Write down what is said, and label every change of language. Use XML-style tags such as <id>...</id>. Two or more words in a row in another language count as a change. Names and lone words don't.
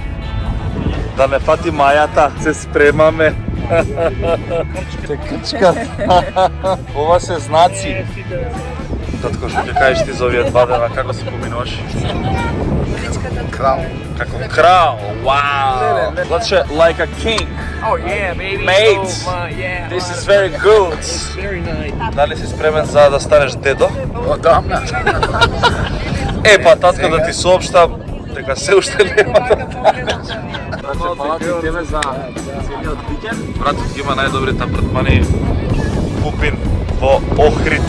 <mk>Да не фати мајата, се спремаме. Те крчкат. Ова се знаци. Татко, што ќе кажеш ти за овие 2 дена, како се поминуваш? Крал. Како крал, вау! Значи,</mk> <en>like a king. Oh yeah, baby. Mate, Oh my, yeah. this is very good. It's very nice.</en> <mk>Дали си спремен за да станеш дедо? Одамна. Е, па татко да ти сообштам, дека се уште нема да Фала ти тебе за целиот викенд. Братот ги има најдобрите апартмани Пупин во Охрид.</mk>